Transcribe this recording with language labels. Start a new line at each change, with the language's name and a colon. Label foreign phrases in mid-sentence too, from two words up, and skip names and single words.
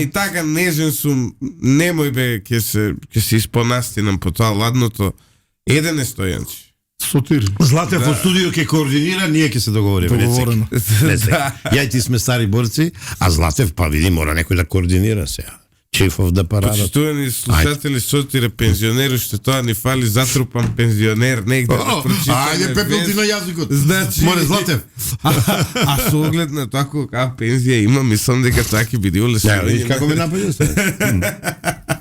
Macedonian: Ама и така нежен сум, немој бе, ќе се испонастинам по тоа ладното. Еден е Стојанче. Сотир. Златев во студио ќе координира, ние ќе се договориме. Договорено. Ја и ти сме стари борци, а Златев, па види, мора некој да координира сега.
English: Chief of the Parada.
Macedonian: Почитувани слушатели, сотире пензионер, уште тоа ни фали затрупан пензионер, негде да прочитаме. Ајде, Пепел, ти на јазикот. Значи, Море, Златев. а со оглед на тоа колка пензија има, мислам дека тоа ќе биде Не, видиш улеснување. како ме напаѓа се.